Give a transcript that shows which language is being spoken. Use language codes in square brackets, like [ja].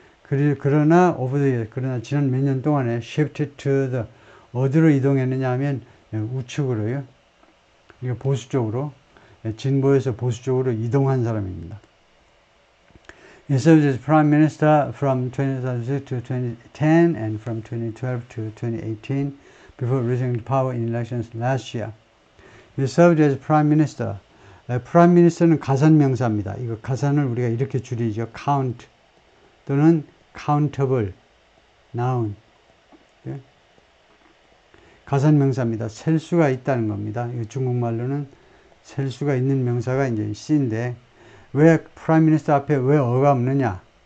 [ko] 그러나 지난 몇 년 동안에 [en] shifted to the [ko] 어디로 이동했느냐 하면 우측으로요. 이거 보수 쪽으로 진보에서 보수 쪽으로 이동한 사람입니다. [en] He served as Prime Minister from 2006 to 2010 and from 2012 to 2018 before rising to power in elections last year. He served as Prime Minister. [ko] Prime Minister는 가산명사입니다. 이거 가산을 우리가 이렇게 줄이죠. [en] count [ko] 또는 [en] countable, noun. [ko] 가산명사입니다. 셀 수가 있다는 겁니다. 이거 중국말로는 셀 수가 있는 명사가 이제 C인데 왜 프라임 미니스터 앞에 왜 어가 없느냐?